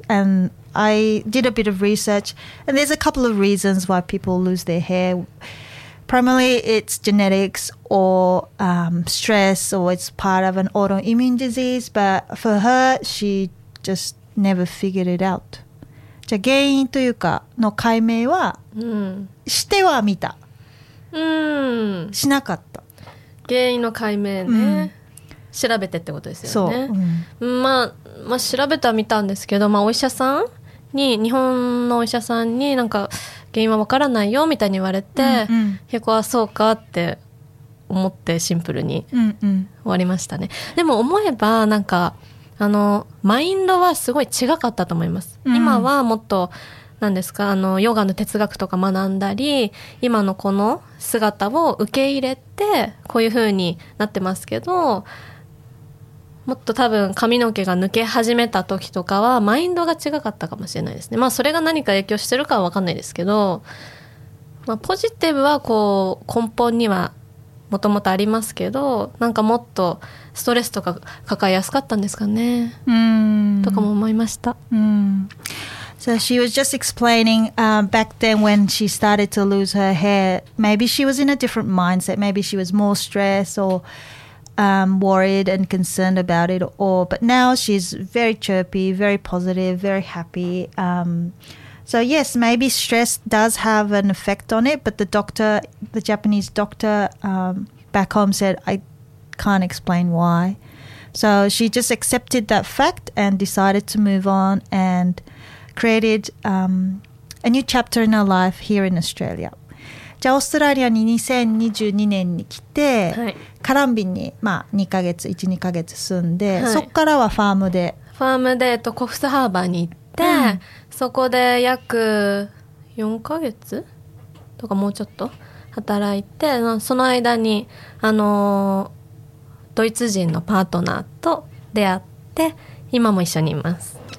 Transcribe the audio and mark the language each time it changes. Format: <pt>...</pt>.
<en>And I did a bit of research, and there's a couple of reasons why people lose their hair. Primarily, it's genetics or stress, or it's part of an autoimmune disease. But for her, she just never figured it out.</en> <ja>じゃあ原因というかの解明は、うん、しては見た、うん、しなかった原因の解明ね、うん、調べてってことですよねそう、うんまあ、まあ調べては見たんですけど、まあ、お医者さんに日本のお医者さんになんか原因はわからないよみたいに言われて、うんうん、結構あそうかって思ってシンプルに終わりましたね、うんうん、でも思えばなんかあのマインドはすごい違かったと思います、うん、今はもっと何ですかあのヨガの哲学とか学んだり今のこの姿を受け入れてこういう風になってますけどもっと多分髪の毛が抜け始めた時とかはマインドが違かったかもしれないですねまあそれが何か影響してるかは分かんないですけど、まあ、ポジティブはこう根本にはもともとありますけどなんかもっとストレスとか抱えやすかったんですかねとかも思いました、</ja> <en>So she was just explaining back then when she started to lose her hair maybe she was in a different mindset maybe she was more stressed or worried and concerned about it or but now she's very chirpy very positive very happy So yes, maybe stress does have an effect on it, but the doctor, the Japanese doctor back home said, I can't explain why. So she just accepted that fact and decided to move on and created a new chapter in her life here in Australia.</en> <ja>じゃあオーストラリアに2022年に来て、はい、カランビンに、まあ、2ヶ月、1、2ヶ月住んで、はい、そこからはファームで。ファームで、コフスハーバーに行って、で、うん、そこで約4ヶ月とかもうちょっと働いてその間にドイツ人のパートナーと出会って今も一緒にいます</ja>